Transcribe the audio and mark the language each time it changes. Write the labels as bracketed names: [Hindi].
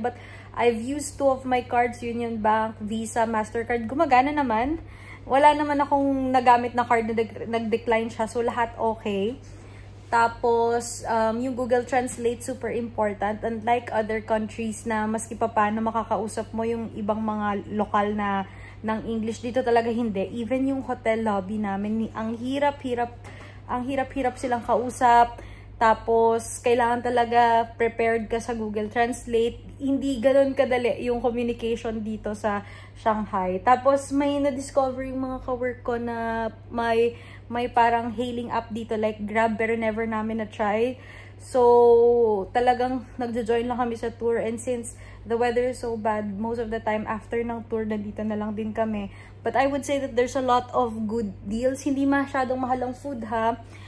[English] But I've used 2 of my cards, Union Bank, Visa, Mastercard, [Filipino] gumagana naman. Wala naman akong nagamit na card na nag-decline siya. [English] So, [Filipino] lahat [English] okay. [Filipino] Tapos, yung [English] Google Translate, super important. [Filipino] Unlike other countries na maski pa paano makakausap mo yung ibang mga lokal na ng English, dito talaga hindi. Even yung hotel lobby namin, ang hirap-hirap silang kausap. Tapos, kailangan talaga prepared ka sa Google Translate. Hindi ganoon kadali yung communication dito sa Shanghai. Tapos, may na-discover yung mga ka-work ko na may parang hailing app dito like Grab, pero never namin na-try. [English] So, [Filipino] talagang nagjo-join lang kami sa [English] tour. And since the weather is so bad, most of the time after ng tour, [Filipino] nandito na lang din kami. [English] But I would say that there's a lot of good deals. [Filipino] Hindi masyadong mahal ang food, ha?